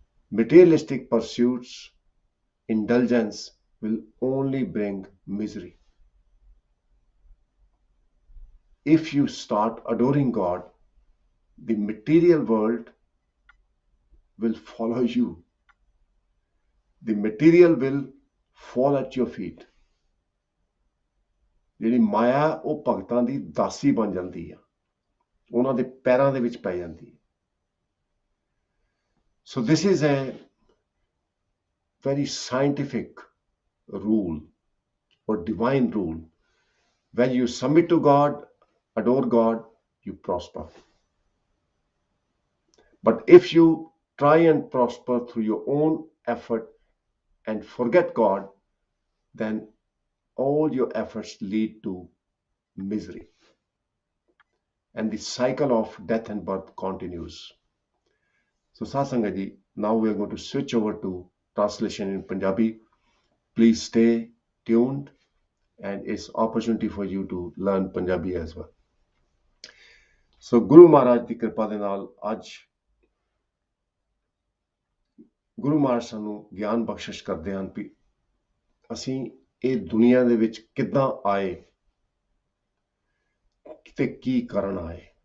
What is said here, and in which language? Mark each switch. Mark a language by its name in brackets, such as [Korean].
[English] Materialistic pursuits, indulgence will only bring misery. If you start adoring God, the material world will follow you. The material will fall at your feet. [Punjabi] ਜਿਹੜੀ ਮਾਇਆ ਉਹ ਭਗਤਾਂ ਦੀ ਦਾਸੀ ਬਣ ਜਾਂਦੀ ਆ, ਉਹਨਾਂ ਦੇ ਪੈਰਾਂ ਦੇ ਵਿੱਚ ਪੈ ਜਾਂਦੀ ਹੈ. [English] So this is a very scientific rule or divine rule. When you submit to God, adore God, you prosper. But if you try and prosper through your own effort and forget God, then all your efforts lead to misery. And the cycle of death and birth continues. So Satsanga now we are going to switch over to translation in Punjabi. Please stay tuned, and it's opportunity for you to learn Punjabi as well. [Punjabi] So Guru Maharaj ਦੀ ਕਿਰਪਾ ਦੇ ਨਾਲ ਅੱਜ ਗੁਰੂ ਮਹਾਰਾਜ ਸਾਨੂੰ ਗਿਆਨ ਬਖਸ਼ਿਸ਼ ਕਰਦੇ ਹਨ ਵੀ ਅਸੀਂ ਇਹ ਦੁਨੀਆ ਦੇ ਵਿੱਚ ਕਿੱਦਾਂ ਆਏ ਤੇ ਕੀ ਕਰਨ ਆਏ.